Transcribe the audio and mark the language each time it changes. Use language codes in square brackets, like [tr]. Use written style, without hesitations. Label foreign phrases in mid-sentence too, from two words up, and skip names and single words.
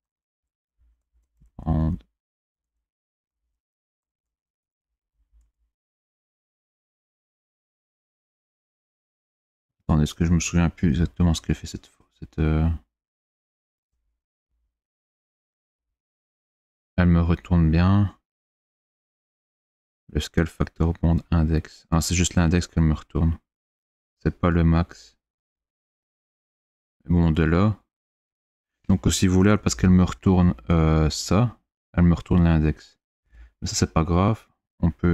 [fr] and attendez, est-ce que je me souviens plus exactement ce qu'elle fait cette fois. Elle me retourne bien. Le [en] scale factor bond index. [fr] Ah, c'est juste l'index qu'elle me retourne. C'est pas le max. Bon, de là. Donc si vous voulez, parce qu'elle me retourne ça, elle me retourne l'index. Mais ça, c'est pas grave. On peut...